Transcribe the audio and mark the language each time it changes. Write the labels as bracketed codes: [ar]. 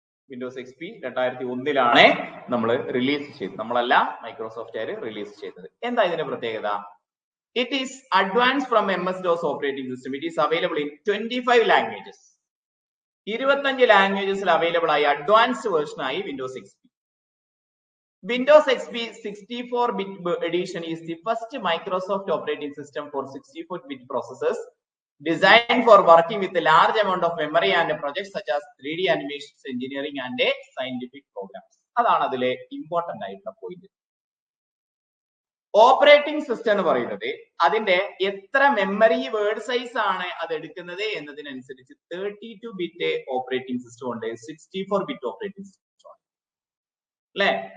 [ml] Windows XP 2001 നമ്മൾ release ചെയ്തത്, നമ്മളല്ല മൈക്രോസോഫ്റ്റ് റിലീസ് ചെയ്തത്. എന്താ ഇതിന്റെ പ്രത്യേകത? [en] It is advance from MS-DOS operating system. It is available in 25 languages. [ml] 25 ലാംഗ്വേജസിൽ available ആയി അഡ്വാൻസ്ഡ് വേർഷൻ ആയി Windows XP. [en] Windows XP 64-bit edition is the first Microsoft operating system for 64-bit processors designed for working with a large amount of memory and projects such as 3D animations, engineering and scientific programs. [ml] അതാണ് അതിലെ important ആയിട്ടുള്ള point. Operating system എന്ന് പറയുന്നത് അതിന്റെ എത്ര memory word size ആണ് അത് എടുക്കുന്നത് എന്നതിനനുസരിച്ച് 32-bit ഓപ്പറേറ്റിംഗ് സിസ്റ്റം ഉണ്ട്, 64-bit ഓപ്പറേറ്റിംഗ് സിസ്റ്റം ഉണ്ട് അല്ലെ.